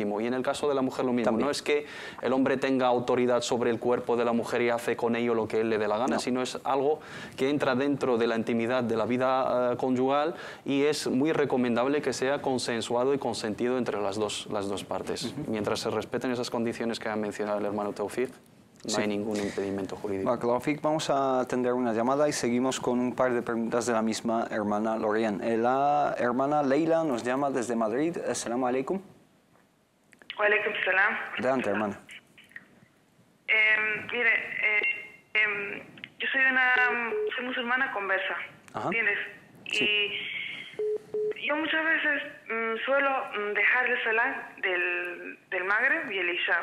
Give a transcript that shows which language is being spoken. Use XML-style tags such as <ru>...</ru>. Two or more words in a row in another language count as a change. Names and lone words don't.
<es>Y en el caso de la mujer lo mismo. No es que el hombre tenga autoridad sobre el cuerpo de la mujer y hace con ello lo que él le dé la gana, sino es algo que entra dentro de la intimidad de la vida conyugal y es muy recomendable que sea consensuado y consentido entre las dos partes. Mientras se respeten esas condiciones que ha mencionado el hermano Tawfiq. No hay ningún impedimento jurídico. Vamos a atender una llamada y seguimos con un par de preguntas de la misma hermana Lorien. La hermana Leila nos llama desde Madrid.</es> <ar>السلام عليكم. وعليكم السلام.</ar> <es>Adelante, hermana. Mire, yo soy musulmana conversa, ¿entiendes? Sí. Y yo muchas veces suelo dejar el salat del Maghrib y el Isha.</es>